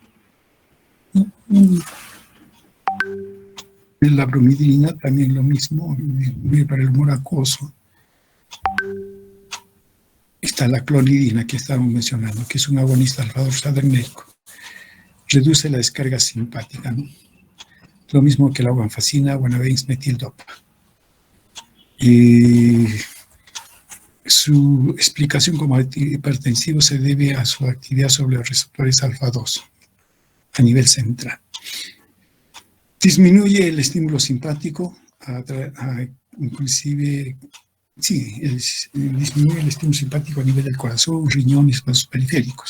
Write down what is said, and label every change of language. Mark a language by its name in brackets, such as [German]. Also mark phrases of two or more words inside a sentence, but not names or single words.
[Spanish] La bromidina también lo mismo, para el humor acuoso. Está la clonidina que estábamos mencionando, que es un agonista alfa-2 adrenérgico. Reduce la descarga simpática, ¿no? Lo mismo que la guanfacina, guanabens, metildopa. Su explicación como hipertensivo se debe a su actividad sobre los receptores alfa-2 a nivel central. Disminuye el estímulo simpático, inclusive, sí, disminuye el estímulo simpático a nivel del corazón, riñones, vasos periféricos.